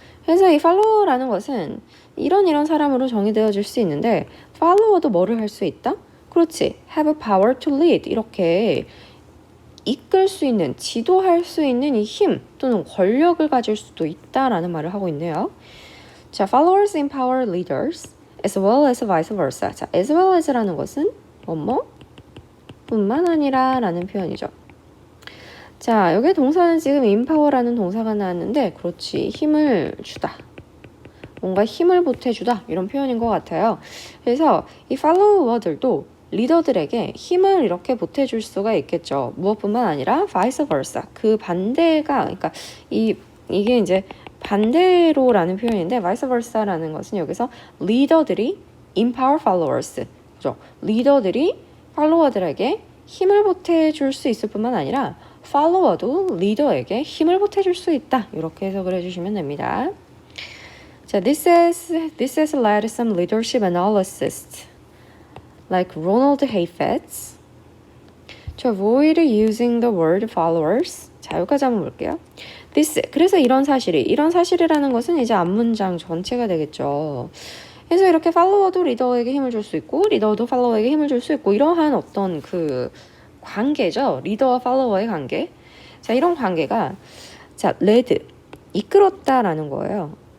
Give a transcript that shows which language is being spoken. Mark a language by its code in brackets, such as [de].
[ko] 그래서 이 follower라는 것은 이런 사람으로 정의되어질 수 있는데 follower도 뭐를 할 수 있다? 그렇지. [en] have power to lead [ko] 이렇게 이끌 수 있는, 지도할 수 있는 이 힘 또는 권력을 가질 수도 있다라는 말을 하고 있네요. [en] 자, followers empower leaders as well as vice versa. [ko] 자, as well as라는 것은 뿐만 아니라 라는 표현이죠. 자, 여기 동사는 지금 empower라는 동사가 나왔는데 그렇지, 힘을 주다. 뭔가 힘을 보태주다 이런 표현인 것 같아요. 그래서 이 follower들도 리더들에게 힘을 이렇게 보태줄 수가 있겠죠. 무엇뿐만 아니라 vice versa, 그 반대가, 그러니까 이게 이제 반대로라는 표현인데 vice versa라는 것은 여기서 리더들이 [en] empower followers, [ko] 그죠? 리더들이 팔로워들에게 힘을 보태줄 수 있을 뿐만 아니라 팔로워도 리더에게 힘을 보태줄 수 있다. 이렇게 해석을 해주시면 됩니다. [en] 자, this has led some leadership analysts like Ronald Heifetz to avoid using the word followers. [ko] 자, 여기까지 한번 볼게요. 그래서 이런 사실이라는 것은 이제 앞문장 전체가 되겠죠. 그래서 이렇게 팔로워도 리더에게 힘을 줄 수 있고 리더도 팔로워에게 힘을 줄 수 있고 이러한 어떤 그 관계죠. 리더와 팔로워의 관계. 자, 이런 관계가 자, led, 이끌었다라는 거예요.